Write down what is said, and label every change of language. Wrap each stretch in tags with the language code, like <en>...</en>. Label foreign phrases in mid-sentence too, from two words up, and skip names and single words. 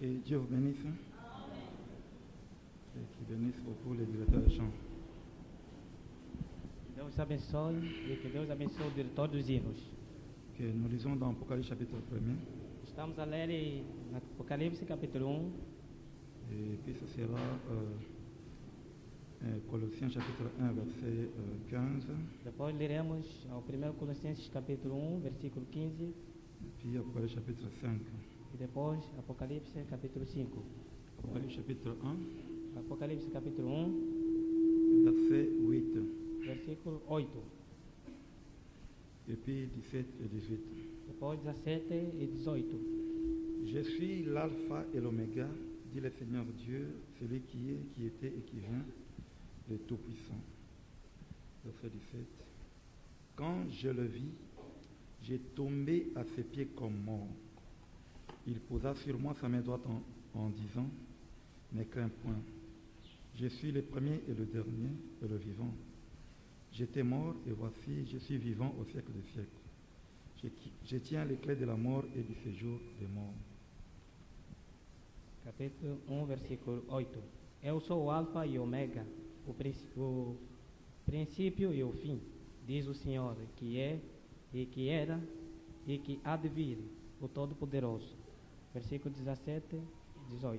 <fr>Dieu vous bénisse et qui bénisse beaucoup les directeurs de chant.</fr> <pt>Deus abençoe e que Deus abençoe o diretor dos hinos.</pt> <fr>Que nous lisons dans Apocalypse chapitre 1er</fr> <pt>Estamos a ler em Apocalipse capítulo 1</pt> <fr>et puis ce sera Colossiens chapitre 1 verset 15</fr> <pt>depois leremos ao 1 Colossenses capítulo 1, versículo 15</pt> <fr>et puis Apocalypse chapitre 5.</fr> <pt>e depois Apocalipse capítulo 5.</pt> <fr>Apocalypse chapitre 1</fr> <pt>Apocalipse capítulo 1,</pt> <fr>verset 8</fr> <pt>versículo 8,</pt> <fr>et puis 17 et 18.</fr> <pt>depois 17 e 18.</pt> <fr>Je suis l'alpha et l'oméga, dit le Seigneur Dieu, celui qui est, qui était et qui vient, le Tout-Puissant. Verset 17. Quand je le vis, j'ai tombé à ses pieds comme mort. Il posa sur moi sa main droite en disant, ne crains point, je suis le premier et le dernier et le vivant. J'étais mort et voici, je suis vivant au siècle des siècles. Je tiens les clés de la mort et du séjour des morts.</fr> <pt>Capítulo 1, versículo 8. Eu sou o Alfa e o Ômega, o princípio e o fim, diz o Senhor, que é, e que era, e que há de vir, o Todo-Poderoso. Versículo 17 e 18.</pt>